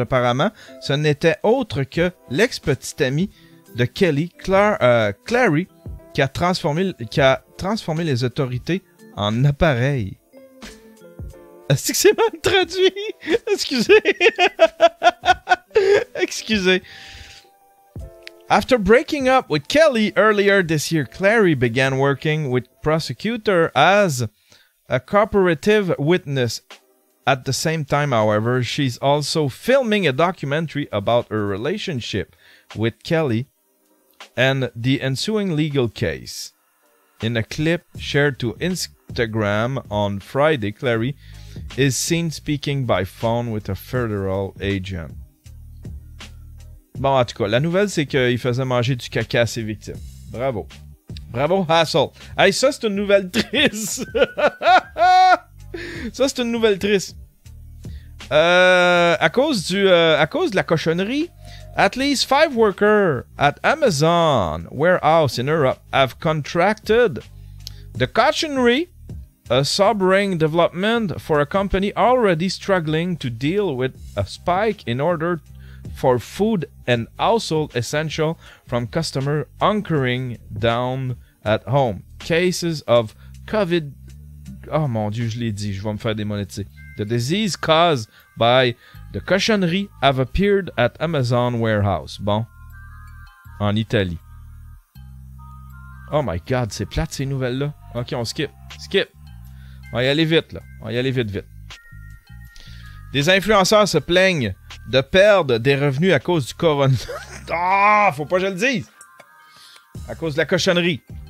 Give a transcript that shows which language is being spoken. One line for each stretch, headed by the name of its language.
French: Apparemment, ce n'était autre que l'ex-petite amie de Kelly, Clary, qui a transformé les autorités en appareils. Est-ce que c'est mal traduit? Excusez. Excusez.
English: After breaking up with Kelly earlier this year, Clary began working with prosecutor as a cooperative witness. At the same time, however, she's also filming a documentary about her relationship with Kelly and the ensuing legal case. In a clip shared to Instagram on Friday, Clary is seen speaking by phone with a federal agent.
French: Bon, en tout cas, la nouvelle, c'est qu'il faisait manger du caca à ses victimes. Bravo. Bravo, Hassel. Hey, ça, c'est une nouvelle triste. Ça, c'est une nouvelle triste. À cause de la cochonnerie,
English: at least 5 workers at Amazon warehouse in Europe have contracted the cochonnery, a sobering development for a company already struggling to deal with a spike in order for food and household essential from customers hunkering down at home. Cases of COVID...
French: Oh mon Dieu, je l'ai dit, je vais me faire démonétiser.
English: The disease caused by the cochonnerie have appeared at Amazon warehouse.
French: Bon. En Italie.
English: Oh my God,
French: c'est plate ces nouvelles-là. Ok, on skip. Skip. On va y aller vite, là. On va y aller vite, vite. Des influenceurs se plaignent de perdre des revenus à cause du coronavirus. Ah, faut pas que je le dise. À cause de la cochonnerie.